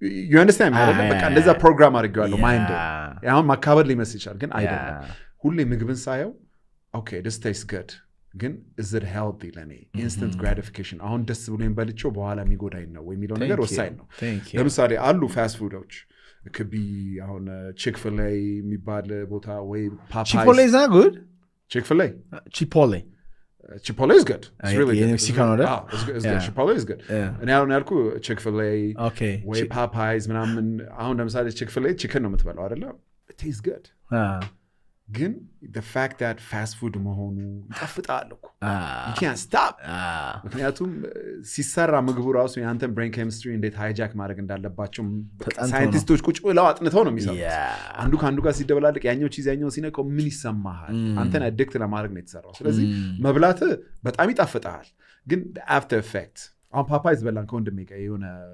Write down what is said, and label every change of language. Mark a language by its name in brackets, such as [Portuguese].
[English] you understand [Amharic] ማለት በቃ እንደዛ ፕሮግራም አድርጌዋለሁ ማይንድ አሁን ማካበድ ሊመስል ይችላል ግን አይደለም ሁሌ ምግብን ሳየው ኦኬ [English] this tastes good [Amharic] ግን [English] is it healthy [Amharic] ለኔ [English] instant gratification [Amharic] አሁን ደስ ብሎኝ በልቼው በኋላ የሚጎዳኝ ነው ወይ የሚለው ነገር ወሳኝ ነው ለምሳሌ አሉ ፋስት ፉዶች [English] could be [Amharic] አሁን Chick-fil-A የሚባል ቦታ ወይ Popeyes [English] Chick-fil-A is not good Chick-fil-A Chipotle is good. It's really good. It's good. Chipotle is good. And I don't know Chick-fil-A. Okay. Way [Amharic] Popeyes ምናምን አሁን ለምሳሌ Chick-fil-A chicken ነው የምትበላው አይደለ? [English] It tastes good. [Amharic] ግን [English] the fact that [Amharic] fast food መሆኑ ይጣፍጣል እኮ [English] you can't stop [Amharic] ምክንያቱም ሲሰራ ምግቡ ራሱ የአንተን ብሬን ኬሚስትሪ እንዴት ሃይጃክ ማድረግ እንዳለባቸው ሳይንቲስቶች ቁጭ ብለው አጥንተው ነው የሚሰሩት አንዱ ከአንዱ ጋር ሲደበላልቅ ያኛው ቺዝ ያኛው ሲነካው ምን ይሰማሃል አንተን አዲክት ለማድረግ ነው የተሰራው ስለዚህ መብላት በጣም ይጣፍጣል ግን [English] after effect [Amharic] አሁን ፓፓይዝ በላን ከወንድሜ ጋር የሆነ